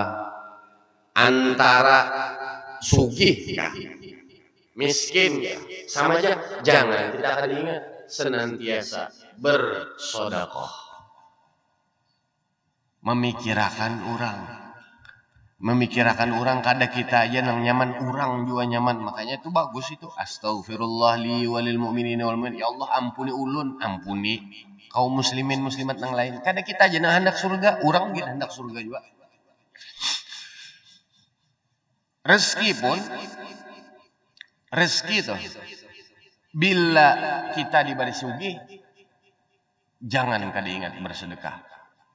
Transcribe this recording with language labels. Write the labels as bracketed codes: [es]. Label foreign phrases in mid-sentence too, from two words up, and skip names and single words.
[bjn] Antara sugih kah, miskin kah, sama aja. Jangan kita kada ingat. Senantiasa bersedekah, memikirkan orang kada kita aja nang nyaman, orang juga nyaman. Makanya itu bagus itu. [ar] أستغفر الله لي وللمؤمنين والمؤمنات. [bjn] Ya Allah ampuni ulun, ampuni kaum muslimin muslimat nang lain. Kada kita aja nang hendak surga, orang kita hendak surga juga. Rezeki tuh bila kita diberi sugih, jangan kada ingat bersedekah.